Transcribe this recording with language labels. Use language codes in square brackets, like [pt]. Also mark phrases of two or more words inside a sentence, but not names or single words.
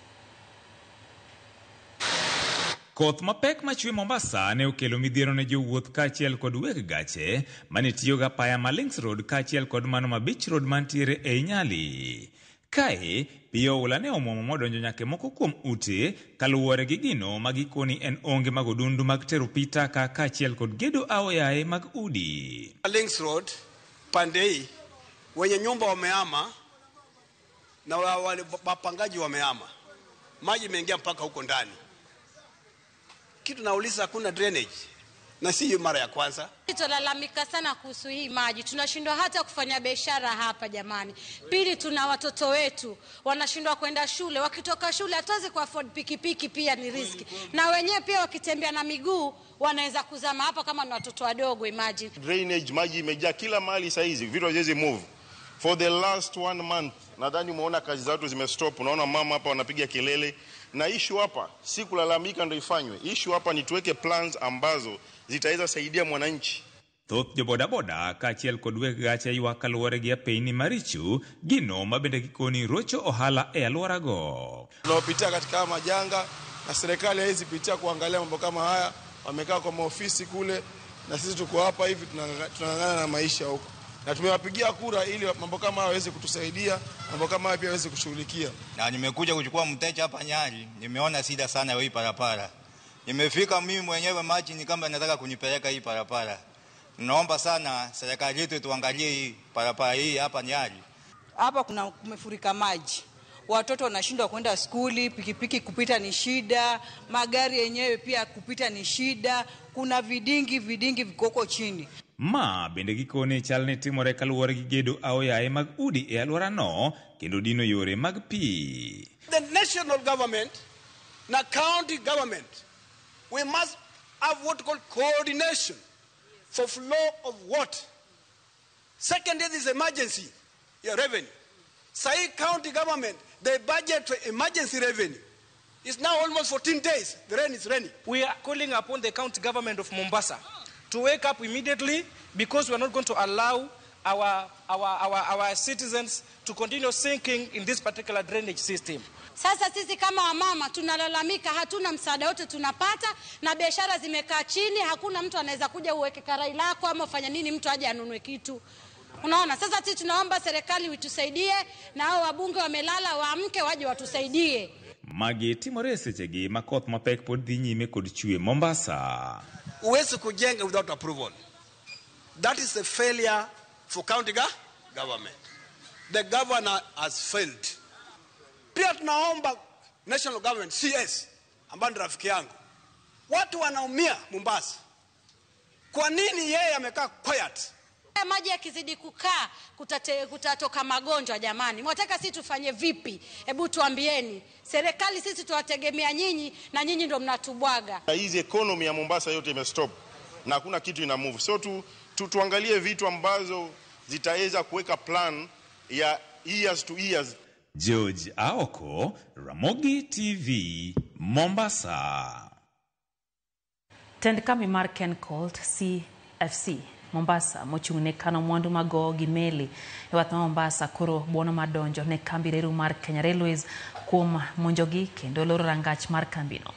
[luo] Koth mapek machwe Mombasa ne okelo midhiero ne jowuoth kaachiel kod weg gache mane tiyoga paya ma Links Road kaachiel kod mano ma Beach Road mantiere e Nyali. Kae, pio ula ne omuomo modonjo nyake moko kuom ute kaluwore gi gino magikoni en onge mag odundu mag tero pita kaachiel kod gedo aoyaye mag udi. [sw] Links Road, Pandei, wenye nyumba wamehama na wale wapangaji wamehama. Maji imeingia mpaka huko ndani. Kitu nauliza hakuna drainage. Na si mara ya kwanza. Tunalalamika sana kuhusu hii maji. Tunashindwa hata kufanya biashara hapa jamani. Pili tuna watoto wetu wanashindwa kwenda shule. Wakitoka shule hatuwezi ku afford pikipiki pia ni riski. Na wenyewe pia wakitembea na miguu wanaweza kuzama hapa kama ni watoto wadogo imagine. Drainage maji imejaa kila mahali saa hizi. Vitu haziwezi move. [en] For the last 1 month [sw] nadhani umeona kazi za watu zimestop. Unaona mama hapa wanapiga kelele. Na issue hapa si kulalamika ndio ifanywe. Issue hapa ni tuweke plans ambazo zitaweza saidia mwananchi. [luo] Thoth jo boda kaachiel kod weg gache ywak kaluwore gi apeyni maricho gino mabende gikoni rocho ohala e alworago. [sw] Tunaopitia katika majanga na serikali haizi pitia kuangalia mambo kama haya. Wamekaa kwa maofisi kule na sisi tuko hapa hivi tunang'ang'ana na maisha huko. Na tumewapigia kura ili mambo kama haya yaweze kutusaidia, mambo kama haya pia yaweze kushughulikia. Na nimekuja kuchukua mteja hapa Nyali, nimeona shida sana hii parapara. Nimefika mimi mwenyewe maji ni kama nataka kunipeleka hii parapara. Naomba sana serikali yetu tuangalie hii parapara hii hapa Nyali. Hapa kumefurika maji. Watoto wanashindwa kwenda skuli, pikipiki kupita ni shida, magari yenyewe pia kupita ni shida, kuna vidingi vikoko chini. Ma bende gikone chalne timore kaluwore gi gedo aoyaye mag udi e alworano kendo dino yore mag pi. [en] The national government na county government, we must have what called coordination for flow of water. Second, there is emergency revenue. Say county government, they budget for emergency revenue. It's now almost 14 days. The rain is raining. We are calling upon the county government of Mombasa to wake up immediately because we are not going to allow our citizens to continue sinking in this particular drainage system. [sw] Sasa sisi kama wamama tunalalamika hatuna msaada wote tunapata na biashara zimekaa chini, hakuna mtu anaweza kuja uweke karai lako ama ufanya nini mtu aje anunue kitu. Unaona, sasa sisi tunaomba serikali witusaidie na hao wabunge wamelala waamke waje watusaidie. [luo] Mageti morese chegi makoth mapek pod dhi nyime kod chwe Mombasa. [sw] Uwezi kujenga [en] without approval. That is a failure for county government. The governor has failed. [sw] Pia tunaomba national government, CS, ambaye rafiki yangu. Watu wanaumia Mombasa. Kwa nini yeye amekaa quiet? Maji yakizidi kukaa kutatoka magonjwa jamani. Mwataka sisi tufanye vipi? Hebu tuambieni. Serikali sisi tuwategemea nyinyi na nyinyi ndio mnatubwaga. Hizi economy ya Mombasa yote imestop na hakuna kitu ina move. So tuangalie vitu ambazo zitaweza kuweka plan ya [en] years to years. [sw] George Aoko, Ramogi TV, Mombasa. [luo] Tendkami mar Ken Colt CFC Mombasa mochung' ne kano mwandu mago gi meli e wath Mombasa koro buono madonjo ne kambi reru mar Kenya Railways kuom monjogi kendo loro rangach mar kambino.